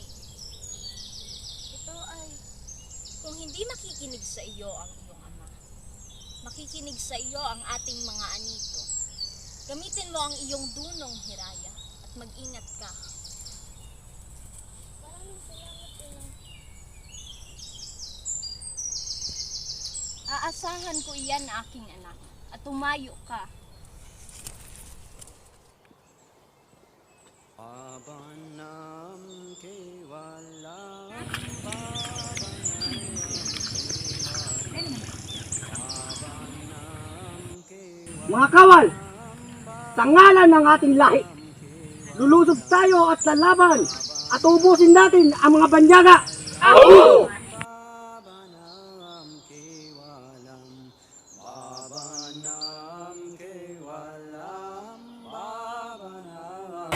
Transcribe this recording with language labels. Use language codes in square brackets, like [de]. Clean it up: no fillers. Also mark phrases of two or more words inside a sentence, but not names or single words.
[tl] Ito ay, kung hindi makikinig sa iyo ang iyong ama, makikinig sa iyo ang ating mga anito. Gamitin mo ang iyong dunong, Hiraya, at mag-ingat ka. Maraming salamat, ina. Aasahan ko iyan, aking anak, at tumayo ka. [sa] भवनम् केवलम्, भवनम् [tl] Mga kawal, sa ngalan ng ating lahi, lulusob tayo at lalaban at ubusin natin ang mga banyaga. [sa] बाबानम् केवलम्, बाबानम् केवलम्, बाबानम्.